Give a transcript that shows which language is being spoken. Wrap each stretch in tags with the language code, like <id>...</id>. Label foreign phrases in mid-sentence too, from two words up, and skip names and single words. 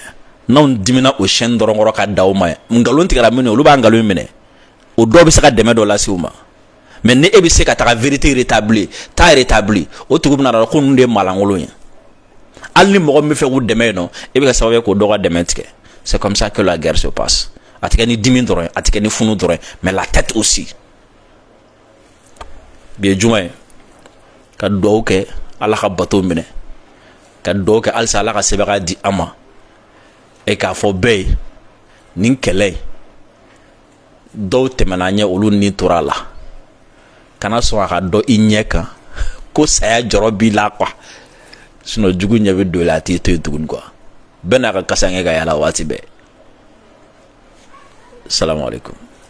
<bm>n'anw dimina o chaîne dɔrɔn kɔrɔ ka da o ma ngalon tigɛra minnu olu b'a ngalon minɛ o dɔw bɛ se ka dɛmɛ dɔ lase u ma mais ni e bɛ se ka taga</bm> <fr>vérité rétablie</fr> <bm>ta rétablie o tigi bɛna dɔn ko ninnu de ye malankolon ye hali ni mɔgɔ min bɛ fɛ k'u dɛmɛ yen nɔ e bɛ ka sababu ye k'o dɔ ka dɛmɛ tigɛ</bm> <fr>c'est comme ça que la guerre se passe</fr> <bm>a tɛ kɛ ni dimi dɔrɔn ye a tɛ kɛ ni funu dɔrɔn ye</bm> <fr>mais la tête aussi</fr> <bm>bi ye juma ye ka dugawu kɛ ala ka bato minɛ ka dugawu kɛ halisa ala ka sɛbɛnka di an ma et k'a fɔ bɛɛ ye nin kɛlɛ dɔw tɛmɛna ɲɛ olu ni tora la kana sɔn a ka dɔ i ɲɛ kan ko saya jɔrɔ b'i la quoi sinon jugu ɲɛ bɛ don i la a t'i to yen tuguni quoi bɛɛ n'a ka kasange ka yala waati bɛɛ</bm> <ar>السلام عليكم</ar>